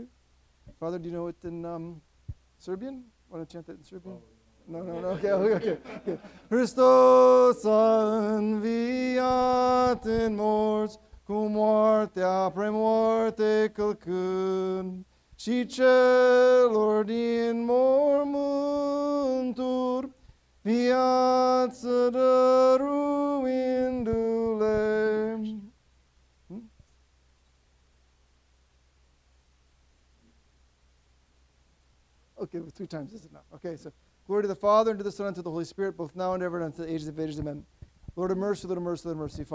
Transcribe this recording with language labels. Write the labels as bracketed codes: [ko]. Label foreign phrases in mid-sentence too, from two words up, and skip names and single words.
[en] Father, do you know it in Serbian? Want to chant that in Serbian? No. Okay. [ro] Christos înviat în morți, cu moartea premoarte călcând, și celor din mormânturi viață dăruindu-le. [en] Okay, 2 times is enough. Okay, so glory to the Father, and to the Son, and to the Holy Spirit, both now and ever, and unto the ages of ages. Amen. Lord have mercy, Lord have mercy, Lord have mercy.